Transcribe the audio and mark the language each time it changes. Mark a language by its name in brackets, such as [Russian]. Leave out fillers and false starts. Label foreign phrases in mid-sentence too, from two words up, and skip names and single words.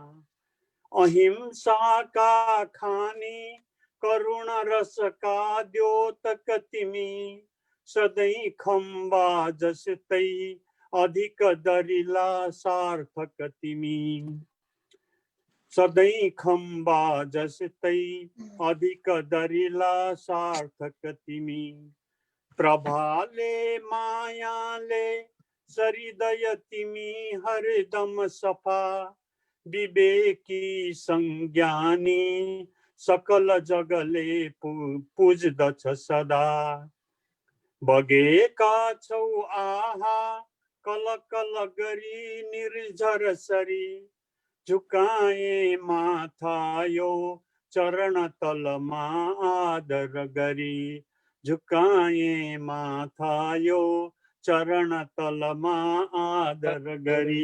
[Nepali] अहिंसाका खानी करुण रसका द्योतक तिमी, सधैँ खम्बा जस्तै अधिक दरिला सार्थक तिमी, सधैँ खम्बा जस्तै अधिक दरिला सार्थक तिमी, प्रभाले मायाले सरिदय तिमी हरदम सफा, विवेकी संज्ञानी सकल जगले पुज्दछ सदा, बगेका छौ आहा कल कल गरी निर्झर सरी, झुकाए माथा यो चरण तलमा आदर गरी, झुकाए माथा यो चरण तलमा आदर गरी।